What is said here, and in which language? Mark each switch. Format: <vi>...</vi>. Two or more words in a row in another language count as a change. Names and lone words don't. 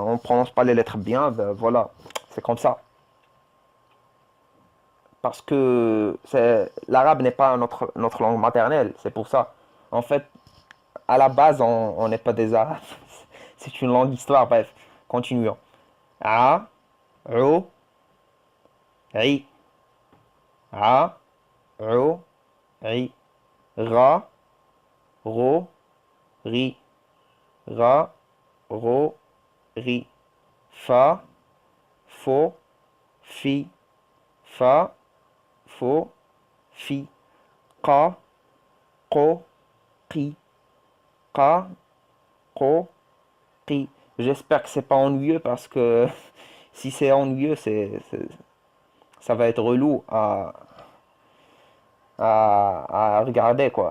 <fr>On prononce pas les lettres bien. Bah, voilà, c'est comme ça. Parce que l'arabe n'est pas notre langue maternelle, c'est pour ça. En fait, à la base, on n'est pas des arabes. C'est une longue histoire, bref, continuons.</fr> <ar>A, ro, ri, a, ro, ri, ra, ro, ri, ra, ro, ri, fa, fo, fi, fa, fo, fi, qa, qo, qi, qa, qo, qi.</ar> <fr>J'espère que c'est pas ennuyeux parce que si c'est ennuyeux, ça va être relou à regarder quoi.</fr>